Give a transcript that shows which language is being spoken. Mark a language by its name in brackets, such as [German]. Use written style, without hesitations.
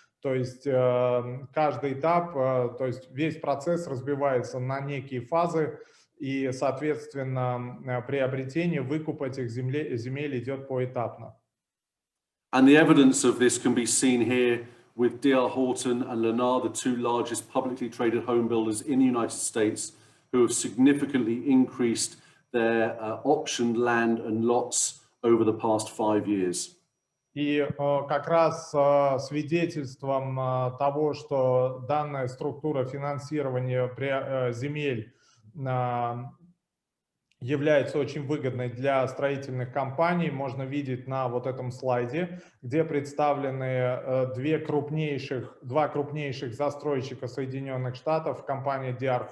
[Russian] То есть каждый этап, то есть весь процесс разбивается на некие фазы, и, соответственно, приобретение, выкуп этих земель идет поэтапно. [English] And the evidence of this can be seen here with D.R. Horton and Lennar, the two largest publicly traded home builders in the United States, who have significantly increased their optioned land and lots over the past 5 years. [Russian] И как раз свидетельством того, что данная структура финансирования земель является очень выгодной для строительных компаний, можно видеть на вот этом слайде, где представлены два крупнейших застройщика Соединенных Штатов, компания D.R.